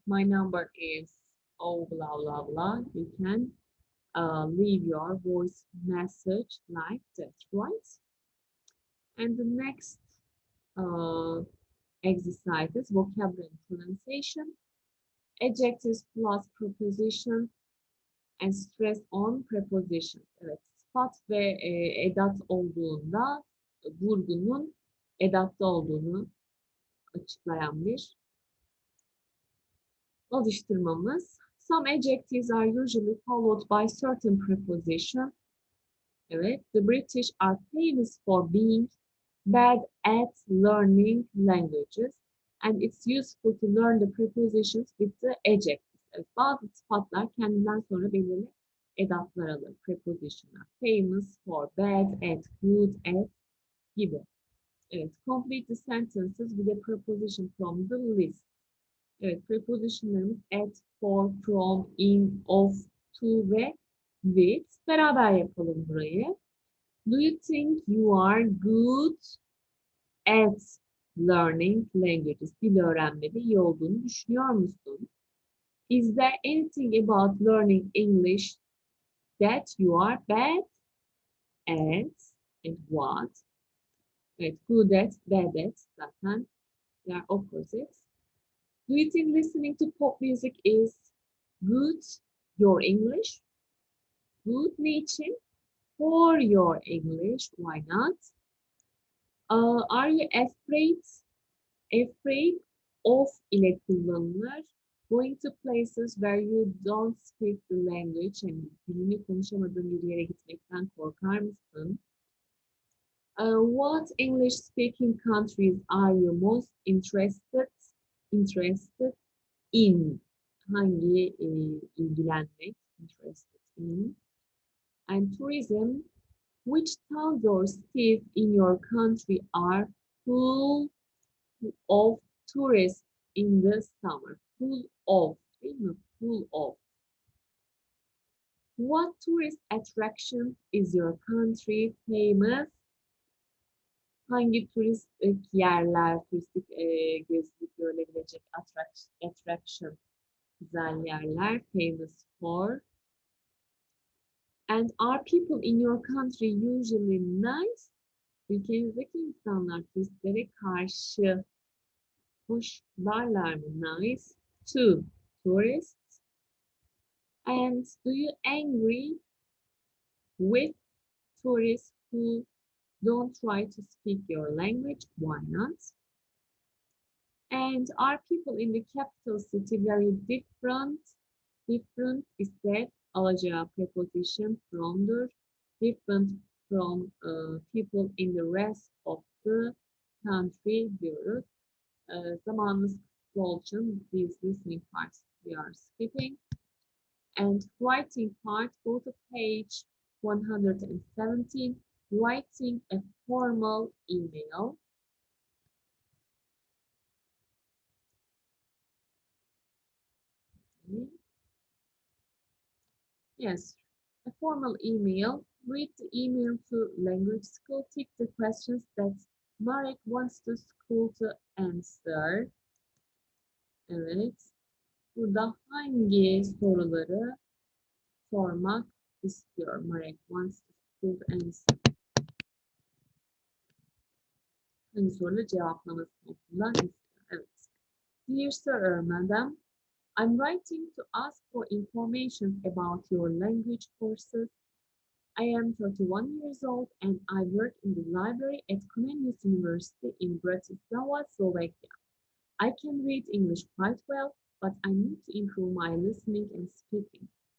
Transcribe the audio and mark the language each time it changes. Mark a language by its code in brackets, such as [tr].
[en] My number is oh blah blah blah. You can leave your voice message like that, right? And the next uh, exercise is vocabulary and pronunciation, adjectives plus prepositions and stress on prepositions. [tr] Evet, sıfat ve edat olduğunda vurgunun edatta olduğunu açıklayan bir alıştırmamız. [en] Some adjectives are usually followed by certain prepositions. Evet, the British are famous for being bad at learning languages and it's useful to learn the prepositions with the adjectives. [tr] Evet, bazı sıfatlar kendinden sonra belirli edatlar alır. Prepositionlar. Famous for, bad at, good at gibi. [en] Evet, complete the sentences with a preposition from the list. [tr] Evet, prepositionlarımız at, for, from, in, of, to ve with. Beraber yapalım burayı. [en] Do you think you are good at learning languages? [tr] Dil öğrenmede iyi olduğunu düşünüyor musun? [en] Is there anything about learning English that you are bad at? And what? Evet, good at, bad at [tr] zaten [en] they are opposites. Do you think listening to pop music is good? Your English? Good [tr] niçin? [en] For your English, why not? Are you afraid? Afraid of [tr] ile kullanılır. [en] Going to places where you don't speak the language and [tr] dilini konuşamadığın bir yere gitmekten korkar mısın? [en] What English speaking countries are you most interested in? [tr] Hangi ilgilenmek? [en] Interested in. And tourism. Which towns or cities in your country are full of tourists in the summer. Full of, [tr] değil mi? [en] Full of. What tourist attraction is your country famous? [tr] Hangi turistik yerler, turistik gezilip görülebilecek attraction, güzel yerler, [en] famous for? And are people in your country usually nice? [tr] Ülkenizdeki insanlar turistlere karşı hoşlarlar mı? [en] Nice to tourists. And do you angry with tourists who don't try to speak your language? Why not? And are people in the capital city very different? Different is that [tr] alacağı [en] preposition from'dur. Different from people in the rest of the country [tr] diyoruz. Zamanımız kısıtlı olduğu için [en] these listening parts we are skipping. And writing part, go to page 117, writing a formal email. Okay. Yes, a formal email. Read the email to language school. Tick the questions that Marek wants the school to answer. [tr] Evet. Burada hangi soruları sormak istiyor? [en] Marek wants the school to answer. [tr] Hangi soruları cevaplamasını okuldan istiyor? Evet. [en] Dear sir or madam, I'm writing to ask for information about your language courses. I am 31 years old and I work in the library at Comenius University in Bratislava, Slovakia. I can read English quite well, but I need to improve my listening and speaking.